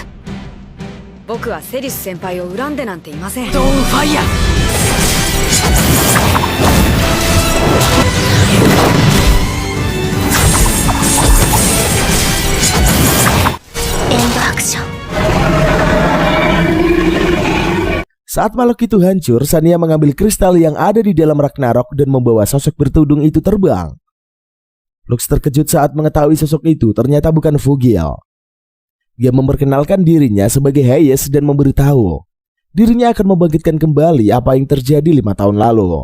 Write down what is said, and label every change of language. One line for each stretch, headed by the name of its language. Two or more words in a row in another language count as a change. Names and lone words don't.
Japanese: 僕はセリス先輩を恨んでなんていません。ドーンファイヤー。エンドアクション。
Indonesian: Saat makhluk itu hancur, Sania mengambil kristal yang ada di dalam Ragnarok dan membawa sosok bertudung itu terbang. Lux terkejut saat mengetahui sosok itu ternyata bukan Fugil. Dia memperkenalkan dirinya sebagai Hayes dan memberitahu dirinya akan membangkitkan kembali apa yang terjadi 5 tahun lalu.